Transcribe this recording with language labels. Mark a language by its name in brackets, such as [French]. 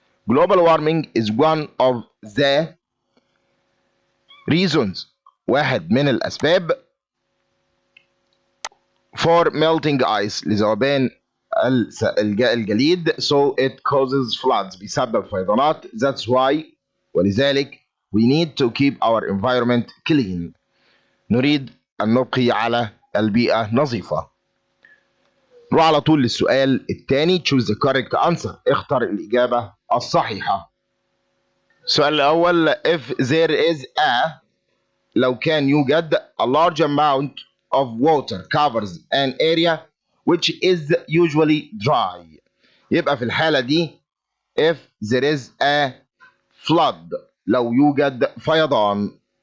[English] Global warming is one of the reasons [Arabic] واحد من الأسباب [English] for melting ice [Arabic] لذوبان الجليد [English] so it causes floods [Arabic] بيسبب فيضانات. [English] That's why [Arabic] ولذلك [English] we need to keep our environment clean [Arabic] نريد أن نبقي على البيئة نظيفة. نروح على طول للسؤال الثاني [English] choose the correct answer [Arabic] اختر الإجابة الصحيحة. السؤال الأول [English] if there is [Arabic] لو كان يوجد [English] a large amount of water covers an area which is usually dry [Arabic] يبقى في الحالة دي [English] if there is a flood [Arabic] لو يوجد فيضان.